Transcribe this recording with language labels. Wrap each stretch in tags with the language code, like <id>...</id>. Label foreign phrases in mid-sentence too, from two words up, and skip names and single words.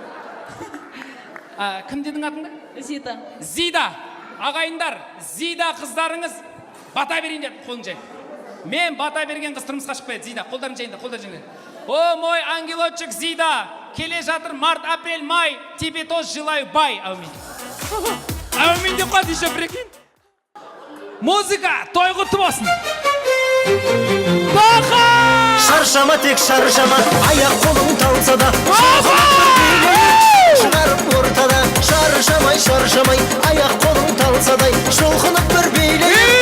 <kk>Кім дедің атыңды? Зида. Зида. Ағайындар, Зида қыздарыңыз бата берейіндер, қолын жай. Мен бата берген қыз тұрмысқа шықпайды. Зида, қолдарын жайында, қолдарын жайында.</kk> <ru>О, мой ангелочек Зида,</ru> <kk>келе жатыр</kk> <ru>март, апрель, май, тебе тоже желаю бай. Әумин.</ru> <kk>Әумин деп қойды,</kk> <ru>еще прикинь.</ru> <kk>Музыка, той құтты болсын. Тоқа! Шаршама тек шаршама, аяқ қолың талса да, шығарып ортада. Шаршамай, аяқ қолың талсадай, шолқынып бір билей.</kk>